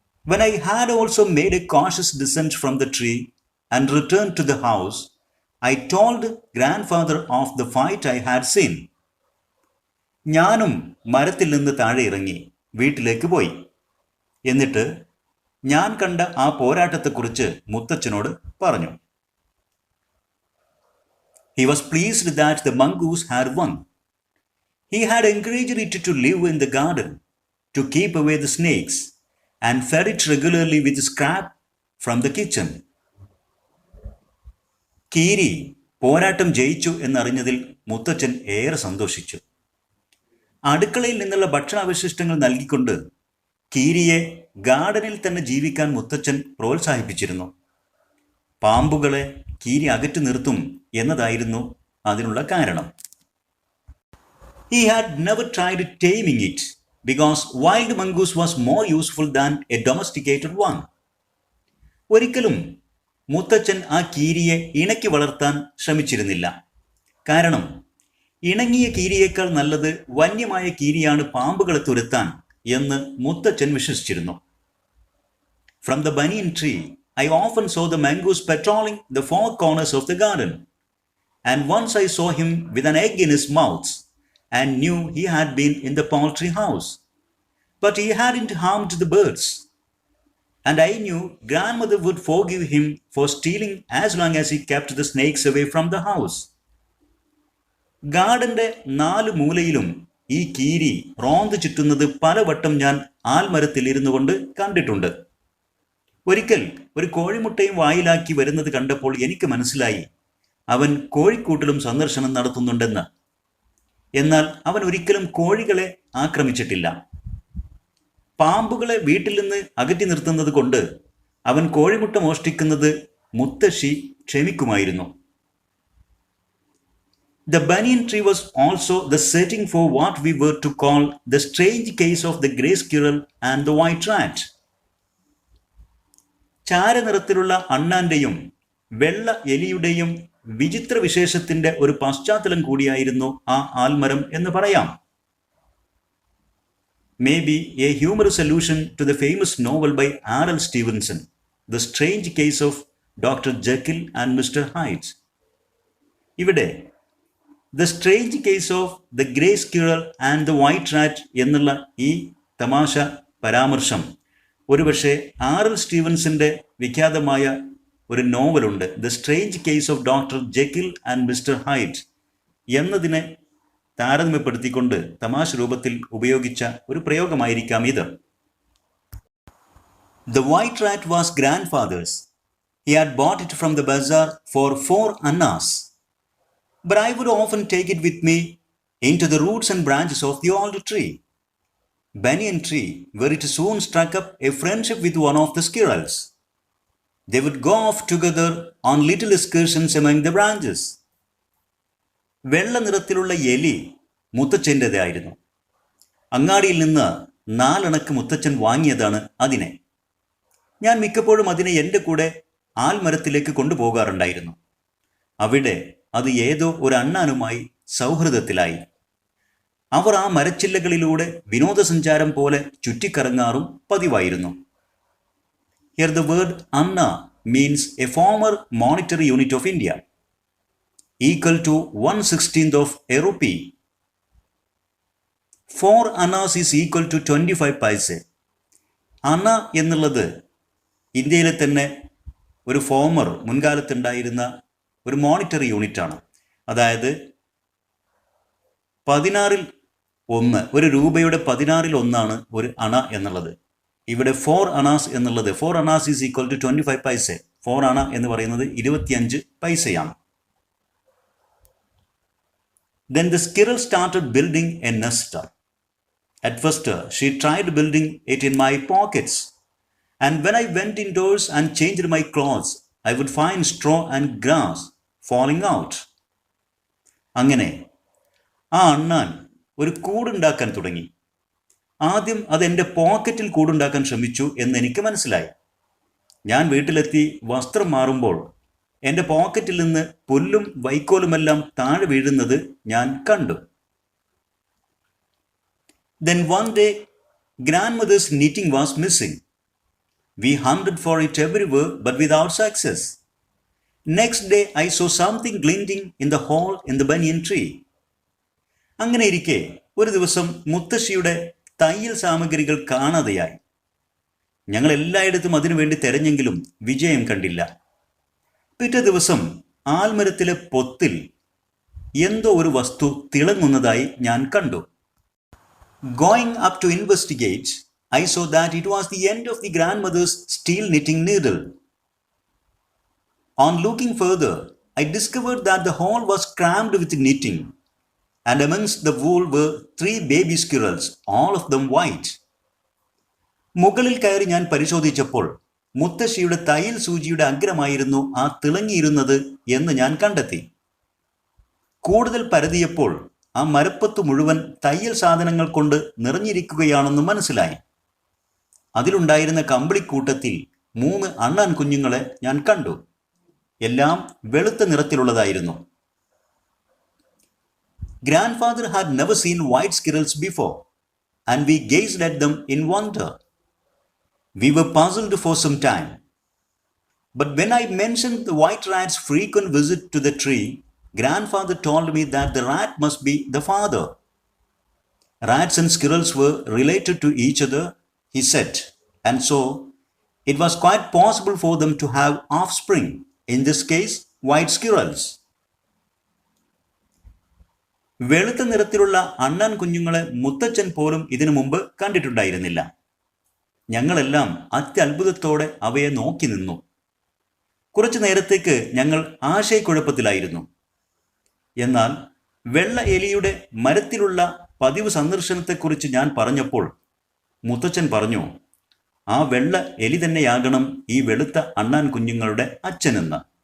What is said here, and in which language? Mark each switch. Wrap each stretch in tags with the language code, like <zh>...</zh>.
<en>When I had also made a cautious descent from the tree and returned to the house, I told grandfather of the fight I had seen.</en> <ml>ഞാനും മരത്തിൽ നിന്ന് താഴെ ഇറങ്ങി വീട്ടിലേക്ക് പോയി. എന്നിട്ട് ഞാൻ കണ്ട ആ പോരാട്ടത്തെക്കുറിച്ച് മുത്തച്ഛനോട് പറഞ്ഞു.</ml> <en>He was pleased that the mongoose had won. He had encouraged it to live in the garden, to keep away the snakes, and fed it regularly with scrap from the kitchen.</en> <ml>കീരി പോരാട്ടം ജയിച്ചു എന്നറിഞ്ഞതിൽ മുത്തച്ഛൻ ഏറെ സന്തോഷിച്ചു. അടുക്കളയിൽ നിന്നുള്ള ഭക്ഷണാവശിഷ്ടങ്ങൾ നൽകിക്കൊണ്ട് കീരിയെ ഗാർഡനിൽ തന്നെ ജീവിക്കാൻ മുത്തച്ഛൻ പ്രോത്സാഹിപ്പിച്ചിരുന്നു. പാമ്പുകളെ കീരി അകറ്റി നിർത്തും എന്നതായിരുന്നു അതിനുള്ള കാരണം.</ml> <en>He had never tried taming it because wild mongoose was more useful than a domesticated one.</en> <ml>ഒരിക്കലും മുത്തച്ഛൻ ആ കീരിയെ ഇണക്കി വളർത്താൻ ശ്രമിച്ചിരുന്നില്ല. കാരണം ഇണങ്ങിയ കീരിയേക്കാൾ നല്ലത് വന്യമായ കീരിയാണ് പാമ്പുകളെ തുരത്താൻ എന്ന് മുത്തച്ഛൻ വിശ്വസിച്ചിരുന്നു.</ml> <en>From the banyan tree, I often saw the mongoose patrolling the four corners of the garden, and once I saw him with an egg in his mouth and knew he had been in the poultry house. But he hadn't harmed the birds, and I knew grandmother would forgive him for stealing as long as he kept the snakes away from the house.</en> <ml>ഗാർഡന്റെ 4 മൂലയിലും ഈ കീരി റോന്ത് ചുറ്റുന്നത് പലവട്ടം ഞാൻ ആൽമരത്തിൽ ഇരുന്നു കൊണ്ട് കണ്ടിട്ടുണ്ട്. ഒരിക്കൽ ഒരു കോഴിമുട്ടയും വായിലാക്കി വരുന്നത് കണ്ടപ്പോൾ എനിക്ക് മനസ്സിലായി അവൻ കോഴിക്കൂട്ടിലും സന്ദർശനം നടത്തുന്നുണ്ടെന്ന്. എന്നാൽ അവൻ ഒരിക്കലും കോഴികളെ ആക്രമിച്ചിട്ടില്ല. പാമ്പുകളെ വീട്ടിൽ നിന്ന് അകറ്റി നിർത്തുന്നത് കൊണ്ട് അവൻ കോഴിമുട്ട മോഷ്ടിക്കുന്നത് മുത്തശ്ശി ക്ഷമിക്കുമായിരുന്നു.</ml> <en>The banyan tree was also the setting for what we were to call the strange case of the grey squirrel and the white rat.</en> <ml>ചാരനിറത്തിലുള്ള അണ്ണാന്റെയും വെള്ള എലിയുടെയും വിചിത്ര വിശേഷത്തിന്റെ ഒരു പശ്ചാത്തലം കൂടിയായിരുന്നു ആ ആൽമരം എന്ന് പറയാം.</ml> <en>Maybe a humorous allusion to the famous novel by R.L. Stevenson, The Strange Case of Dr. Jekyll and Mr. Hyde.</en> <ml>ഇവിടെ The Strange Case of the Grey Squirrel and the White Rat എന്നുള്ള ഈ തമാശ പരാമർശം ഒരുപക്ഷെ R.L. സ്റ്റീവൻസിൻ്റെ വിഖ്യാതമായ ഒരു നോവലുണ്ട് the strange case of doctor ജെക്കിൽ and mister hide എന്നതിനെ താരതമ്യപ്പെടുത്തിക്കൊണ്ട് തമാശ രൂപത്തിൽ ഉപയോഗിച്ച ഒരു പ്രയോഗമായിരിക്കാം ഇത്.</ml> <en>The white rat was grandfather's. He had bought it from the bazaar for 4 annas. But I would often take it with me into the roots and branches of the old tree, banyan tree, where it soon struck up a friendship with one of the squirrels. They would go off together on little excursions among the branches.</en> <ml>വെള്ള നിറത്തിലുള്ള എലി മുത്തച്ഛൻ്റെതായിരുന്നു. അങ്ങാടിയിൽ നിന്ന് 4 അണക്ക് മുത്തച്ഛൻ വാങ്ങിയതാണ് അതിനെ. ഞാൻ മിക്കപ്പോഴും അതിനെ എൻ്റെ കൂടെ ആൽമരത്തിലേക്ക് കൊണ്ടുപോകാറുണ്ടായിരുന്നു. അവിടെ അത് ഏതോ ഒരു അണ്ണാനുമായി സൗഹൃദത്തിലായി. അവർ ആ മരച്ചില്ലകളിലൂടെ വിനോദസഞ്ചാരം പോലെ ചുറ്റിക്കറങ്ങാറും പതിവായിരുന്നു.</ml> <en>Here the word Anna means a former monetary unit of India, equal to 1/16 of a rupee. 4 annas is equal to 25 paise.</en> <ml>അണ എന്നുള്ളത് ഇന്ത്യയിലെ തന്നെ ഒരു മുൻകാലത്തുണ്ടായിരുന്ന ഒരു മോണിറ്ററി യൂണിറ്റാണ്. അതായത് 16-ൽ 1, ഒരു രൂപയുടെ 16-ൽ 1 ഒരു അണ എന്നുള്ളത്. ഇവിടെ 4 അണാസ് എന്നുള്ളത്</ml> <en>4 annas is equal to 25 paisa.</en> <ml>4 അണ എന്ന് പറയുന്നത് 25 പൈസയാണ്.</ml> <en>Then the squirrel started building a nest. At first, she tried building it in my pockets. And when I went indoors and changed my clothes, I would find straw and grass falling out.</en> <ml>അങ്ങനെ ആ അണ്ണാൻ ഒരു കൂടുണ്ടാക്കാൻ തുടങ്ങി. ആദ്യം അത് എൻ്റെ പോക്കറ്റിൽ കൂടുണ്ടാക്കാൻ ശ്രമിച്ചു എന്നെനിക്ക് മനസ്സിലായി. ഞാൻ വീട്ടിലെത്തി വസ്ത്രം മാറുമ്പോൾ എൻ്റെ പോക്കറ്റിൽ നിന്ന് പുല്ലും വൈക്കോലുമെല്ലാം താഴെ വീഴുന്നത് ഞാൻ കണ്ടു.</ml> <en>Then one day, grandmother's knitting was missing. We hunted for it everywhere but without success. Next day, I saw something glinting in the hole in the banyan tree.</en> <ml>അങ്ങനെ ഇരിക്കെ ഒരു ദിവസം മുത്തശ്ശിയുടെ തയ്യൽ സാമഗ്രികൾ കാണാതെയായി. ഞങ്ങൾ എല്ലായിടത്തും അതിനുവേണ്ടി തെരഞ്ഞെങ്കിലും വിജയം കണ്ടില്ല. പിറ്റേ ദിവസം ആൽമരത്തിലെ പൊത്തിൽ എന്തോ ഒരു വസ്തു തിളങ്ങുന്നതായി ഞാൻ കണ്ടു.</ml> <en>Going up to investigate, I saw that it was the end of the grandmother's steel knitting needle. On looking further, I discovered that the hole was crammed with knitting, and amongst the wool were 3 baby squirrels, all of them white.</en> <ml>മുകളിൽ കയറി ഞാൻ പരിശോധിച്ചപ്പോൾ മുത്തശ്ശിയുടെ തയ്യൽ സൂചിയുടെ അഗ്രമായിരുന്നു ആ തിളങ്ങിയിരുന്നത് എന്ന് ഞാൻ കണ്ടെത്തി. കൂടുതൽ പരതിയപ്പോൾ ആ മരപ്പത്ത് മുഴുവൻ തയ്യൽ സാധനങ്ങൾ കൊണ്ട് നിറഞ്ഞിരിക്കുകയാണെന്ന് മനസ്സിലായി. അതിലുണ്ടായിരുന്ന കമ്പിളിക്കൂട്ടത്തിൽ 3 അണ്ണാൻ കുഞ്ഞുങ്ങളെ ഞാൻ കണ്ടു. എല്ലാം വെളുത്ത നിറത്തിലുള്ളതായിരുന്നു.</ml> <en>Grandfather had never seen white squirrels before, and we gazed at them in wonder. We were puzzled for some time. But when I mentioned the white rat's frequent visit to the tree, Grandfather told me that the rat must be the father. Rats and squirrels were related to each other, he said, and so it was quite possible for them to have offspring, in this case, white squirrels.</en> <ml>വെളുത്ത നിറത്തിലുള്ള അണ്ണാൻ കുഞ്ഞുങ്ങളെ മുത്തച്ഛൻ പോലും ഇതിനു മുമ്പ് കണ്ടിട്ടുണ്ടായിരുന്നില്ല. ഞങ്ങളെല്ലാം അത്യത്ഭുതത്തോടെ അവയെ നോക്കി നിന്നു. കുറച്ചു നേരത്തേക്ക് ഞങ്ങൾ ആശയക്കുഴപ്പത്തിലായിരുന്നു. എന്നാൽ വെള്ള എലിയുടെ മരത്തിലുള്ള പതിവ് സന്ദർശനത്തെക്കുറിച്ച് ഞാൻ പറഞ്ഞപ്പോൾ മുത്തച്ഛൻ പറഞ്ഞു, ആ വെള്ള എലി തന്നെയാകണം ഈ വെളുത്ത അണ്ണാൻ കുഞ്ഞുങ്ങളുടെ അച്ഛനെന്ന്.</ml>